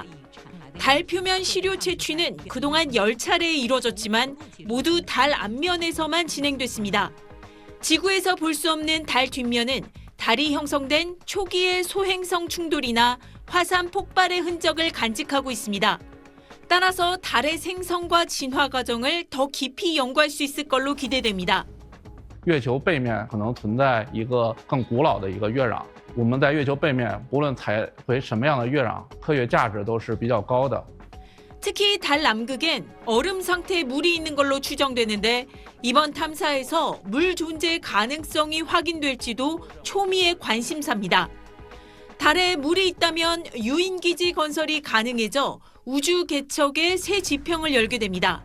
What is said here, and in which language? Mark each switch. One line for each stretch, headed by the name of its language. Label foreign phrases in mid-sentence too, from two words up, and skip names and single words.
Korean: 달 표면 시료 채취는 그동안 10차례 이뤄졌지만 모두 달 앞면에서만 진행됐습니다. 지구에서 볼 수 없는 달 뒷면은 달이 형성된 초기의 소행성 충돌이나 화산 폭발의 흔적을 간직하고 있습니다. 따라서 달의 생성과 진화 과정을 더 깊이 연구할 수 있을 걸로 기대됩니다.
Chinese: 月球背面可能存在一个更古老的一个月壤，我们在月球背面无论采回什么样的月壤，科学价值都是比较高的。
Korean: 특히 달 남극엔 얼음 상태에 물이 있는 걸로 추정되는데 이번 탐사에서 물 존재 가능성이 확인될지도 초미의 관심사입니다. 달에 물이 있다면 유인기지 건설이 가능해져 우주 개척의 새 지평을 열게 됩니다.